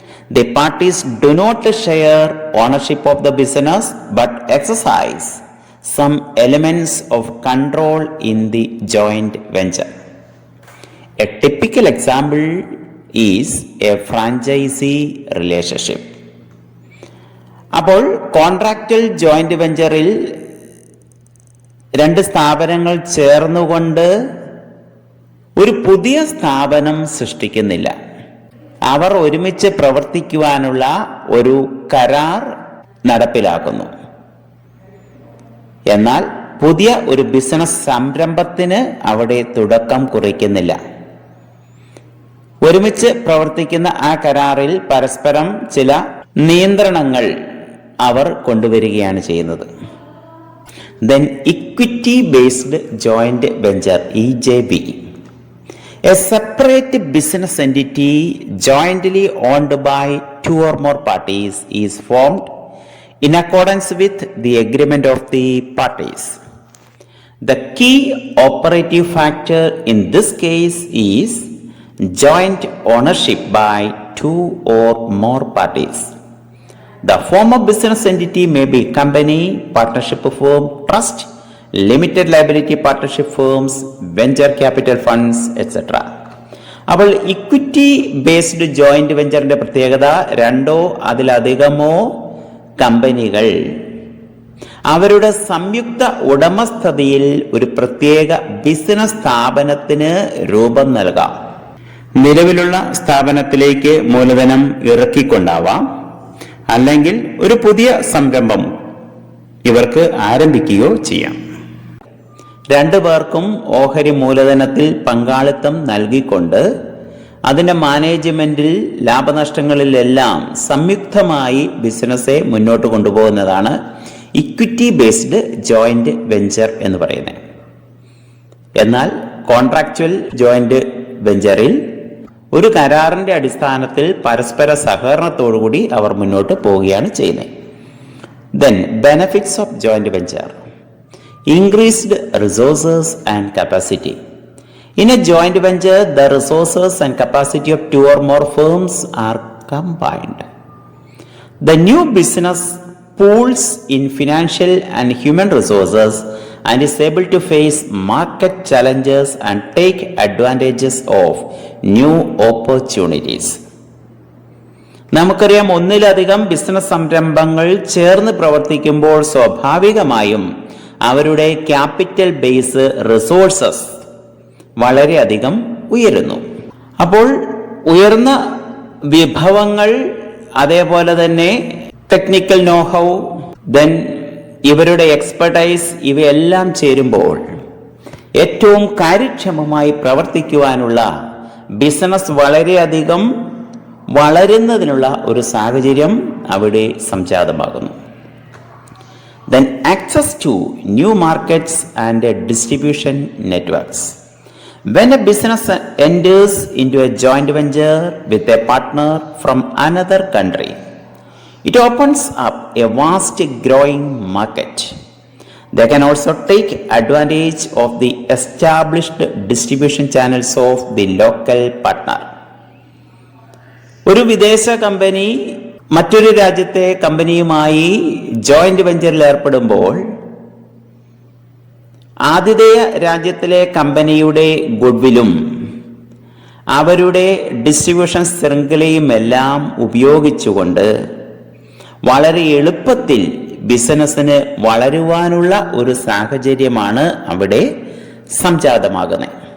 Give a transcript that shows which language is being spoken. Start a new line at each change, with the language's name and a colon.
English: The parties do not share ownership of the business but exercise some elements of control in the joint venture. A typical example is a franchisee relationship.
Malayalam: അപ്പോൾ contractual joint വെഞ്ചറിൽ രണ്ട് സ്ഥാപനങ്ങൾ ചേർന്നുകൊണ്ട് ഒരു പുതിയ സ്ഥാപനം സൃഷ്ടിക്കുന്നില്ല. അവർ ഒരുമിച്ച് പ്രവർത്തിക്കുവാനുള്ള ഒരു കരാർ നടപ്പിലാക്കുന്നു. എന്നാൽ പുതിയ ഒരു ബിസിനസ് സംരംഭത്തിന് അവിടെ തുടക്കം കുറിക്കുന്നില്ല. ഒരുമിച്ച് പ്രവർത്തിക്കുന്ന ആ കരാറിൽ പരസ്പരം ചില നിയന്ത്രണങ്ങൾ അവർ കൊണ്ടുവരികയാണ് ചെയ്യുന്നത്.
English: Then equity based joint venture, EJV. A separate business entity jointly owned by two or more parties is formed in accordance with the agreement of the parties. The key operative factor in this case is joint ownership by two or more parties. The form of business entity may be company, partnership firm, trust, limited liability partnership firms, venture capital funds, etc.
Malayalam: അപ്പോൾ equity based joint വെഞ്ചറിന്റെ പ്രത്യേകത, രണ്ടോ അതിലധികമോ കമ്പനികൾ അവരുടെ സംയുക്ത ഉടമസ്ഥതയിൽ ഒരു പ്രത്യേക business സ്ഥാപനത്തിന് രൂപം നൽകാം. നിലവിലുള്ള സ്ഥാപനത്തിലേക്ക് മൂലധനം ഇറക്കിക്കൊണ്ടാവാം, അല്ലെങ്കിൽ ഒരു പുതിയ സംരംഭം ഇവർക്ക് ആരംഭിക്കുകയോ ചെയ്യാം. രണ്ടു പേർക്കും ഓഹരി മൂലധനത്തിൽ പങ്കാളിത്തം നൽകിക്കൊണ്ട് അതിൻ്റെ മാനേജ്മെന്റിൽ ലാഭനഷ്ടങ്ങളിലെല്ലാം സംയുക്തമായി ബിസിനസ്സെ മുന്നോട്ട് കൊണ്ടുപോകുന്നതാണ് ഇക്വിറ്റി ബേസ്ഡ് ജോയിന്റ് വെഞ്ചർ എന്ന് പറയുന്നത്. എന്നാൽ കോൺട്രാക്ച്വൽ ജോയിന്റ് വെഞ്ചറിൽ ഒരു കരാറിന്റെ അടിസ്ഥാനത്തിൽ പരസ്പര സഹകരണത്തോടുകൂടി അവർ മുന്നോട്ട് പോവുകയാണ് ചെയ്യുന്നത്.
English: Then benefits of joint venture. Increased resources and capacity. In a joint venture, the resources and capacity of two or more firms are combined. The new business pools in financial and human resources and is able to face market challenges and take advantages of new opportunities.
Malayalam: നമുക്കറിയാം, ഒന്നിലധികം business സംരംഭങ്ങൾ ചേർന്ന് പ്രവർത്തിക്കുമ്പോൾ സ്വാഭാവികമായും അവരുടെ capital base, resources വളരെയധികം ഉയരുന്നു. അപ്പോൾ ഉയർന്ന വിഭവങ്ങൾ, അതേപോലെ തന്നെ ടെക്നിക്കൽ നോഹൗ, ദെൻ ഇവരുടെ എക്സ്പെർട്ടൈസ്, ഇവയെല്ലാം ചേരുമ്പോൾ ഏറ്റവും കാര്യക്ഷമമായി പ്രവർത്തിക്കുവാനുള്ള, ബിസിനസ് വളരെയധികം വളരുന്നതിനുള്ള ഒരു സാഹചര്യം അവിടെ സംജാതമാകുന്നു.
English: Then access to new markets and distribution networks. When a business enters into a joint venture with a partner from another country, it opens up a vast growing market. They can also take advantage of the established distribution channels of the local partner.
Malayalam: ഒരു വിദേശ company മറ്റൊരു രാജ്യത്തെ കമ്പനിയുമായി joint വെഞ്ചറിൽ ഏർപ്പെടുമ്പോൾ ആതിഥേയ രാജ്യത്തിലെ കമ്പനിയുടെ ഗുഡ്വില്ലും അവരുടെ ഡിസ്ട്രിബ്യൂഷൻ ശൃംഖലയുമെല്ലാം ഉപയോഗിച്ചുകൊണ്ട് വളരെ എളുപ്പത്തിൽ ബിസിനസ്സിന് വളരുവാനുള്ള ഒരു സാഹചര്യമാണ് അവിടെ സംജാതമാകുന്നത്.